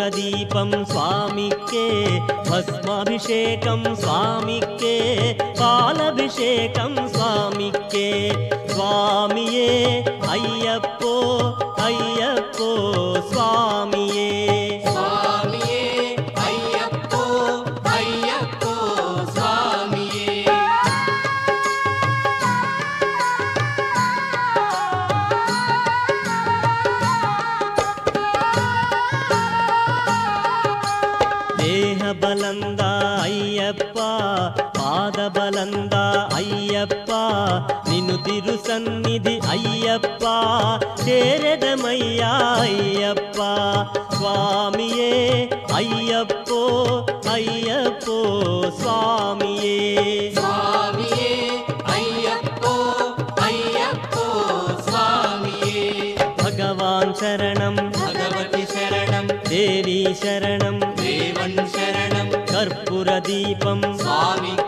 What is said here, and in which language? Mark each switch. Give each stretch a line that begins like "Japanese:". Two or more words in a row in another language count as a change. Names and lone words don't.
Telugu: దీపం స్వామికే భస్మాభిషేకం స్వామికే పాలభిషేకం స్వామికే స్వామియే అయ్యప్పో అయ్యప్పో స్వామియే స్వామియే అయ్యప్పో అయ్యప్పో స్వామియే
Kannada: ದೇಹ ಬಲಂದ ಅಯ್ಯಪ್ಪ ಪಾದ ಬಲಂದ ಅಯ್ಯಪ್ಪ ನಿನು ತಿರು ಸನ್ನಿಧಿ ಅಯ್ಯಪ್ಪ ಸೇರೆದಮಯ್ಯ ಅಯ್ಯಪ್ಪ ಸ್ವಾಮಿಯೇ ಅಯ್ಯಪ್ಪೋ ಅಯ್ಯಪ್ಪೋ ಸ್ವಾಮಿಯೇ
Telugu: స్వామియే అయ్యప్పో అయ్యప్పో స్వామియే భగవాన్ శరణం భగవతి శరణం దేవి శరణం దేవన్ శరణం కర్పూర దీపం స్వామి